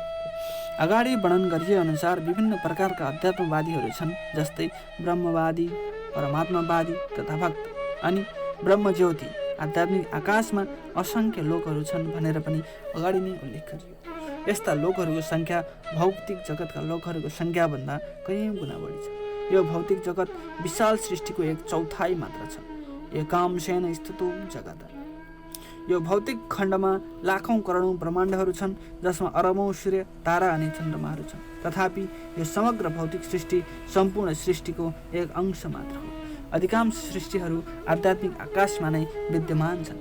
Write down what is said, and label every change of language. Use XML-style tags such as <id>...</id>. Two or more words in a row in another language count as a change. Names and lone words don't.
<ne>अगाडि वर्णन गरिए अनुसार विभिन्न प्रकारका अध्यात्मवादीहरू छन्, जस्तै ब्रह्मवादी, परमात्मावादी तथा भक्त अनि ब्रह्मज्योति आध्यात्मिक आकाशमा असङ्ख्य लोकहरू छन् भनेर पनि अगाडि नै उल्लेख गरियो। यस्ता लोकहरूको सङ्ख्या भौतिक जगतका लोकहरूको सङ्ख्याभन्दा कयौँ गुणा बढी छ। यो भौतिक जगत विशाल सृष्टिको 1/4 मात्र छ।</ne> <sa>एकांशेन स्थितो जगत।</sa> <ne>यो भौतिक खण्डमा लाखौँ करोडौँ ब्रह्माण्डहरू छन् जसमा अरबौँ सूर्य, तारा अनि चन्द्रमाहरू छन्। तथापि यो समग्र भौतिक सृष्टि सम्पूर्ण सृष्टिको एक अंश मात्र हो। अधिकांश सृष्टिहरू आध्यात्मिक आकाशमा नै विद्यमान छन्।</ne>